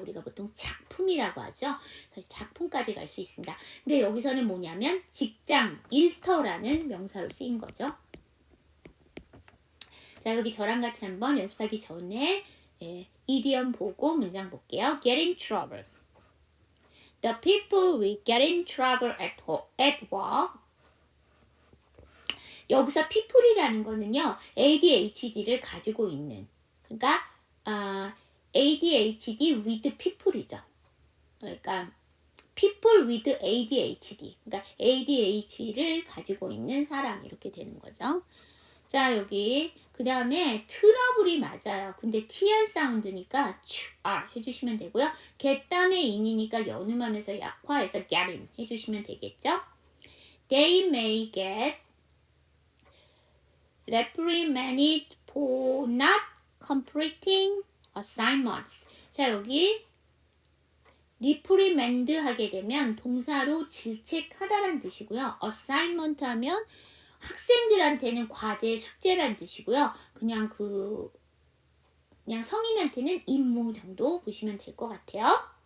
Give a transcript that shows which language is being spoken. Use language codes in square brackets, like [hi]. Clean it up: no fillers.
[ko] 우리가 보통 작품이라고 하죠. 그래서 작품까지 갈 수 있습니다. 근데 여기서는 뭐냐면 직장, 일터라는 명사로 쓰인 거죠. 자, 여기 저랑 같이 한번 연습하기 전에 이디엄 보고 문장 볼게요. [en] Get in trouble. The people will get in trouble at work. [ko] 여기서 people이라는 거는요. ADHD를 가지고 있는 그러니까 [en] ADHD with people [ko] 이죠. 그러니까 [en] people with ADHD [ko] 그러니까 ADHD를 가지고 있는 사람 이렇게 되는 거죠. 자, 여기 그 다음에 트러블이 맞아요. 근데 TR 사운드니까 R 해주시면 되고요. get다음에 in이니까 연음하면서 약화해서 getting 해주시면 되겠죠. [en] They may get reprimanded for not completing assignments. [ko] 자, 여기 reprimand 하게 되면 동사로 질책하다라는 뜻이고요. assignment 하면 학생들한테는 과제, 숙제라는 뜻이고요. 그냥 성인한테는 임무 정도 보시면 될 것 같아요.